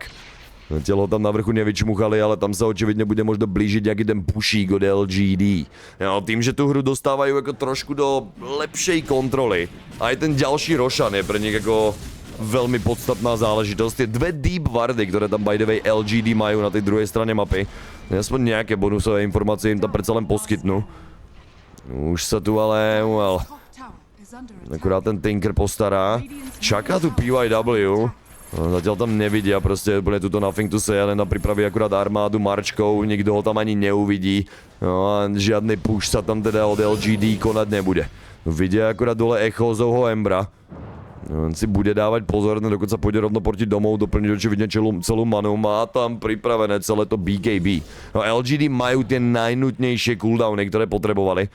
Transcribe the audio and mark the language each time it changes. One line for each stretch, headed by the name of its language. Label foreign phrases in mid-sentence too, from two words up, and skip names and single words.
Slovak: Telo tam na vrchu nevyčmuchali, ale tam sa očividne bude možno blížiť nejaký ten pušík od LGD. Jo, tým, že tú hru dostávajú ako trošku do lepšej kontroly. Aj ten ďalší Roshan je pre nich ako veľmi podstatná záležitosť. Tie dve deep wardy, ktoré tam
English: by the way
Slovak: LGD majú na tej druhej strane mapy. Aspoň nejaké bonusové informácie im tam predsa len poskytnú. Už sa tu ale, well, akurát ten Tinker postará. Čaká tu PYW. Zatiaľ tam nevidia, proste úplne tuto
English: nothing to say,
Slovak: ale pripraví akurát armádu marčkou, nikto ho tam ani neuvidí. No a žiadny push sa tam teda od LGD konať nebude. Vidia akurát dole Echozovho Embra. On si bude dávať pozor, dokonca pôjde rovno proti domov, doplniť očividne celú manu. Má tam pripravené celé to BKB. No LGD majú tie najnutnejšie cooldowny, ktoré potrebovali.